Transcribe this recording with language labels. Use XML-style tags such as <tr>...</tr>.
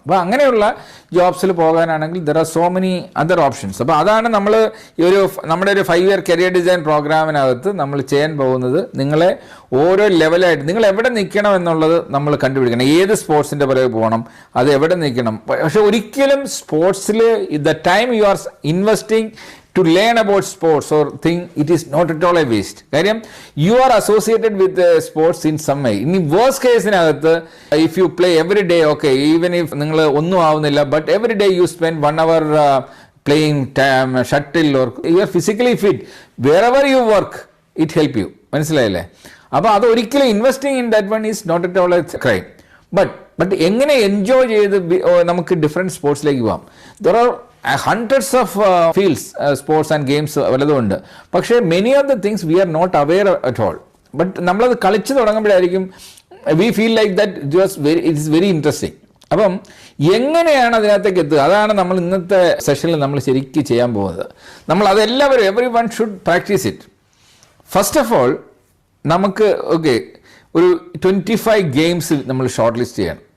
<ml>അപ്പോൾ അങ്ങനെയുള്ള ജോബ്സിൽ പോകാനാണെങ്കിൽ</ml> <en>There are so many other options.</en> <ml>അപ്പോൾ അതാണ് നമ്മൾ ഈ നമ്മുടെ ഒരു 5-year കരിയർ ഡിസൈൻ പ്രോഗ്രാമിനകത്ത് നമ്മൾ ചെയ്യാൻ പോകുന്നത്. നിങ്ങളെ ഓരോ ലെവലായിട്ട് നിങ്ങൾ എവിടെ നിൽക്കണം എന്നുള്ളത് നമ്മൾ കണ്ടുപിടിക്കണം. ഏത് സ്പോർട്സിൻ്റെ പുറകെ പോകണം, അത് എവിടെ നിൽക്കണം. പക്ഷെ ഒരിക്കലും സ്പോർട്സിൽ</ml> <en>The time you are investing to learn about sports or thing, it is not at all a waste.</en> <ml>കാര്യം</ml> <en>you are associated with sports in some way.</en> <ml>ഇനി worst കേസിനകത്ത്</ml> <en>if you play every day, okay, even if</en> <ml>നിങ്ങൾ ഒന്നും ആവുന്നില്ല,</ml> <en>but every day you spend 1 hour playing shuttle or you are physically fit, wherever you work it help you.</en> <ml>മനസ്സിലായില്ലേ? അപ്പോൾ അത് ഒരിക്കലും</ml> <en>Investing in that one is not at all a crime. But</en> <ml>എങ്ങനെ enjoy ചെയ്ത് നമുക്ക് different സ്പോർട്സിലേക്ക് പോകാം.</ml> <en>there are hundreds of fields, sports and games</en> <ml>വല്ലതുമുണ്ട്. പക്ഷേ</ml> <en>Many of the things we are not aware at all. But</en> <ml>നമ്മളത് കളിച്ച് തുടങ്ങുമ്പോഴായിരിക്കും</ml> <en>We feel like that it is very interesting.</en> <ml>അപ്പം എങ്ങനെയാണ് അതിനകത്തേക്ക് എത്തുക, അതാണ് നമ്മൾ ഇന്നത്തെ സെഷനിൽ നമ്മൾ ശരിക്കും ചെയ്യാൻ പോകുന്നത്. നമ്മൾ അതെല്ലാവരും</ml> <en>Every one should practise it. First of all</en> <ml>നമുക്ക് ഒരു 25 ഗെയിംസ് നമ്മൾ ഷോർട്ട് ലിസ്റ്റ് ചെയ്യണം.</ml>